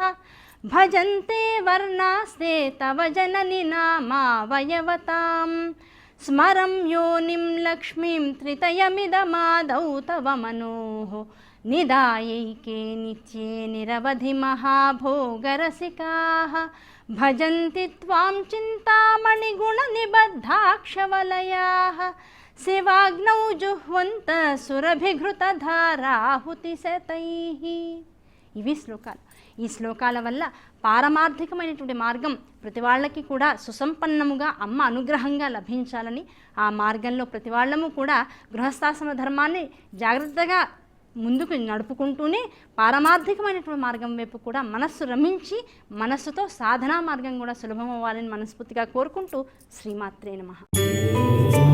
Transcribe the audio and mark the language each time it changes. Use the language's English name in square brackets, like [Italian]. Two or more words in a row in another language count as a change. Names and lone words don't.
[Sanskrit] भजन्ते वर्णास्ते तव जननि नामावयवतां स्मरं योनिं लक्ष्मीं त्रितयमिदमादौ तव मनोः निदायैके नित्ये निरवधि महाभोगरसिकाः भजन्ति त्वां चिन्तामणिगुणनिबद्धाक्षवलयाः शिवाग्नौ जुह्वन्त సురభిఘృతధారాహుతిశతైః. [Telugu] ఇవి శ్లోకాలు. ఈ శ్లోకాల వల్ల పారమార్థికమైనటువంటి మార్గం ప్రతి వాళ్ళకి కూడా సుసంపన్నముగా అమ్మ అనుగ్రహంగా లభించాలని, ఆ మార్గంలో ప్రతి వాళ్ళము కూడా గృహస్థాశ్రమ ధర్మాన్ని జాగ్రత్తగా ముందుకు నడుపుకుంటూనే పారమార్థికమైనటువంటి మార్గం వైపు కూడా మనస్సు రమించి మనస్సుతో సాధనా మార్గం కూడా సులభం అవ్వాలని మనస్ఫూర్తిగా కోరుకుంటూ శ్రీమాత్రే నమః.